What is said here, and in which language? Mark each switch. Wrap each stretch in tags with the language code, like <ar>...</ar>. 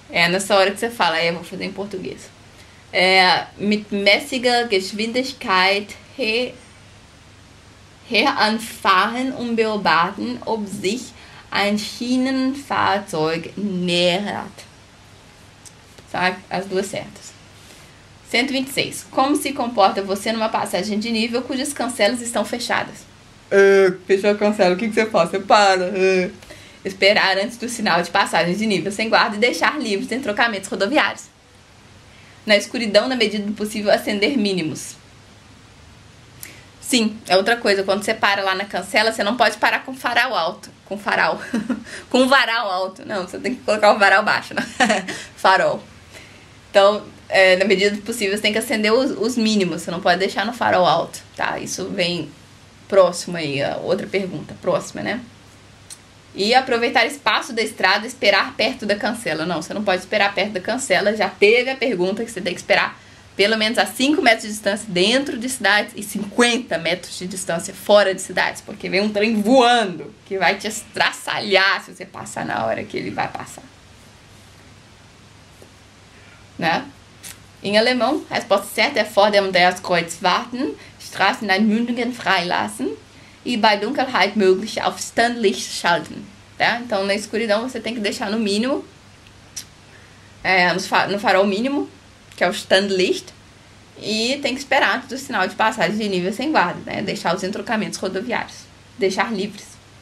<pt>Nessa hora que você fala, eu vou fazer em português.</pt> <de>Mit mäßiger Geschwindigkeit heranfahren und beobachten, ob sich ein Schienenfahrzeug nähert.</de> <pt>Tá? As duas certas. 126. Como se comporta você numa passagem de nível cujas cancelas estão fechadas? Fechou a cancela, o que você faz? Você para. esperar antes do sinal de passagem de nível sem guarda e deixar livres em trocamentos rodoviários. Na escuridão, na medida do possível, acender mínimos. Sim, é outra coisa. Quando você para lá na cancela, você não pode parar com farol alto. Com farol. Com varal alto. Não, você tem que colocar o varal baixo, né? Farol. Então, na medida do possível, você tem que acender os mínimos. Você não pode deixar no farol alto, tá? Isso vem próximo aí, a outra pergunta. Próxima, né? E aproveitar espaço da estrada e esperar perto da cancela. Não, você não pode esperar perto da cancela. Já teve a pergunta que você tem que esperar pelo menos a 5 metros de distância dentro de cidades e 50 metros de distância fora de cidades. Porque vem um trem voando que vai te estraçalhar se você passar na hora que ele vai passar. Né? Em alemão, a resposta certa é</pt> <de>vor dem Andreaskreuz warten, Straßen an Mündungen freilassen e bei Dunkelheit möglich auf Standlicht schalten.</de> <pt>Tá? Então, na escuridão, você tem que deixar no mínimo, no farol mínimo, que é o Standlicht, e tem que esperar antes do sinal de passagem de nível sem guarda, né? Deixar os entrocamentos rodoviários, deixar livres.</pt>